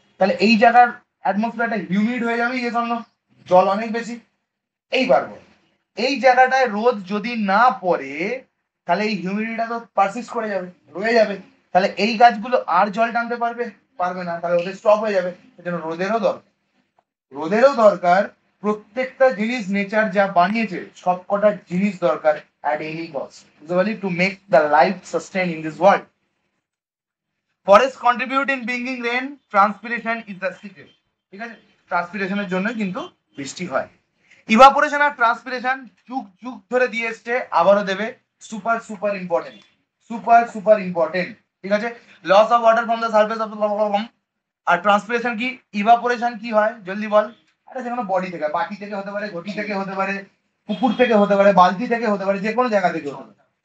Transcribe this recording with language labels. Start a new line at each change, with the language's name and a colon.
Bangla: তাহলে এই জায়গার অ্যাটমসফিয়ারটা হিউমিড হয়ে যাবে।
English: Yes or no?
Bangla: জল অনেক বেশি। এইবার বল, এই জায়গাটায় রোদ যদি না পড়ে তাহলে এই হিউমিডিটিটা তো পারসিস্ট করে যাবে, রয়ে যাবে। তাহলে এই গাছগুলো আর জল টানতে পারবে? পারবে না, তাহলে ওদের স্টপ হয়ে যাবে। সেজন্য রোদেরও দরকার, রোদেরও দরকার। প্রত্যেকটা জিনিস নেচার যা বানিয়েছে সব কটা জিনিস দরকার
English: at any cost, usually to make the life sustain in this world. Forests contribute in bringing rain. Transpiration is the secret.
Bangla: ঠিক আছে, ট্রান্সপিরেশনের জন্য কিন্তু বৃষ্টি হয়। ইভাপোরেশন আর ট্রান্সপিরেশন যুগ যুগ ধরে দিয়ে এসছে, আবারও দেবে।
English: Super super important, super super important.
Bangla: ঠিক আছে,
English: loss of water from the surface of the,
Bangla: আর transpiration কি? ইভাপোরেশন কি হয় জলদি বল? আরে যে কোনো বডি থেকে, বাটি থেকে হতে পারে, ঘটি থেকে হতে পারে, পুকুর থেকে হতে পারে, বালতি থেকে হতে পারে, যে কোনো জায়গা থেকে হতে পারে।